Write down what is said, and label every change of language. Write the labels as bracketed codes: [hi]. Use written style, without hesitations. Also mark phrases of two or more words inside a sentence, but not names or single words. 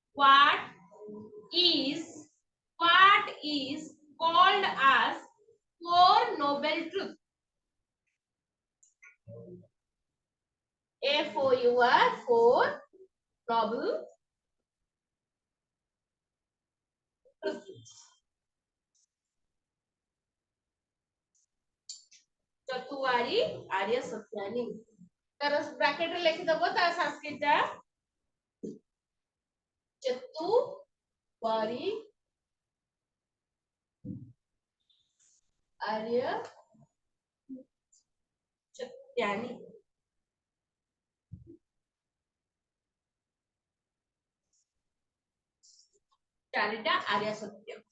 [en] What is called as four noble truth. FOUR, four noble truth. [sa] चतुवारी आर्य सत्यानी [mai] तर ब्रैकेट रे लिखि दबो ता संस्कृत [sa] चतुवारी आर्य सत्यानी [mai] चारिटा आर्य सत्य